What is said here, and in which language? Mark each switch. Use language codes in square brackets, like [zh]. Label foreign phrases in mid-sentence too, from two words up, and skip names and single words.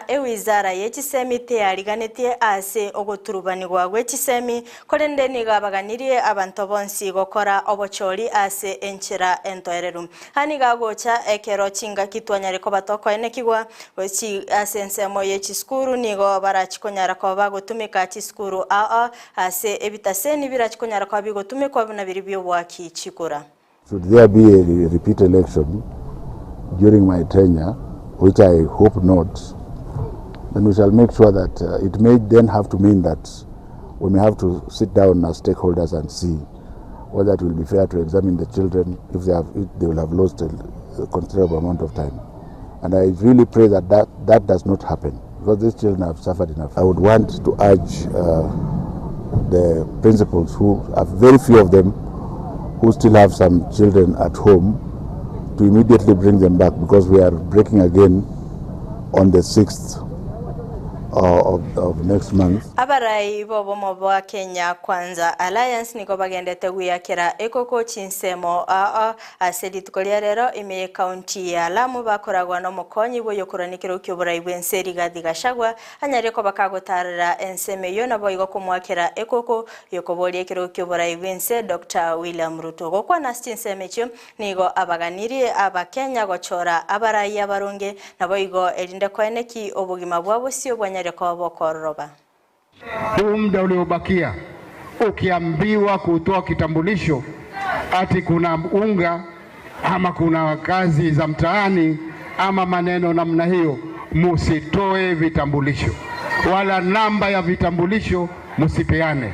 [guz] ewizara y'ekisemi teyariganitie ase ogoturubanirwa gw'ekisemi korendeni gabaganirie abantu bonsi gokora obochori ase enchera entoereru hani gagocha ekero chinga kitwanyare ko batoko enekigwa ochi ase ensemo y'ekiskuru nigo barachikonyara ko bagotumika chiskuru ase ebitaseni birachikonyara ko bigotumika buna biribyo bwaki chikura. [en] Should there be a repeat election during my tenure, which I hope not, then we shall make sure that it may then have to mean that we may have to sit down as stakeholders and see whether it will be fair to examine the children if they will have lost a considerable amount of time. And I really pray that that does not happen, because these children have suffered enough. I would want to urge the principals, who are very few of them, who still have some children at home, to immediately bring them back, because we are breaking again on the 6th of next month. [guz] Abarai bobo mobo Kenya Kwanza Alliance niko bagendete guyakira ekoko chinsemo asedi tukolia rero ime county ya Lamu bakoragwa no mukonyi bo yokoranikiro ky'oburai bw'enseri gadigashagwa anyare ko bakagotarira enseme yo nabo igokumwakira ekoko yokoboli ekiro ky'oburai bw'ense Dr. William Ruto gokwa na chinseme cyo nigo abaganirie abakenya gochora abarai abarunge nabo igo elinde ko eneki obugima bwabo sio bwanyare ko bokoroba. [sw] Muda uliobakia ukiambiwa kutoa kitambulisho ati kuna unga ama kuna kazi za mtaani ama maneno namna hiyo, musitoe vitambulisho wala namba ya vitambulisho musipeane.